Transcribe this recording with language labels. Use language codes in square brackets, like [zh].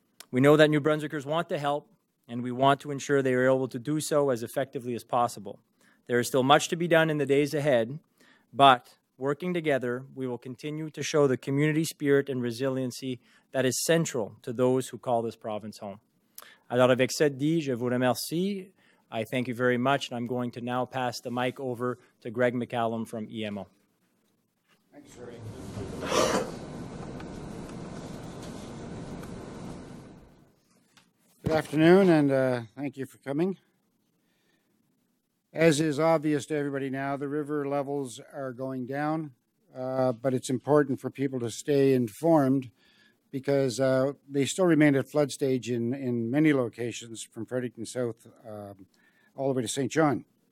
[en] We know that New Brunswickers want to help, and we want to ensure they are able to do so as effectively as possible. There is still much to be done in the days ahead, but working together, we will continue to show the community spirit and resiliency that is central to those who call this province home. [fr] Alors, avec ça dit, je vous remercie. [en] I thank you very much, and I'm going to now pass the mic over to Greg McCallum from EMO. Thanks, Ray. Good afternoon, and thank you for coming. As is obvious to everybody now, the river levels are going down, but it's important for people to stay informed because they still remain at flood stage in many locations from Fredericton South all the way to St. John.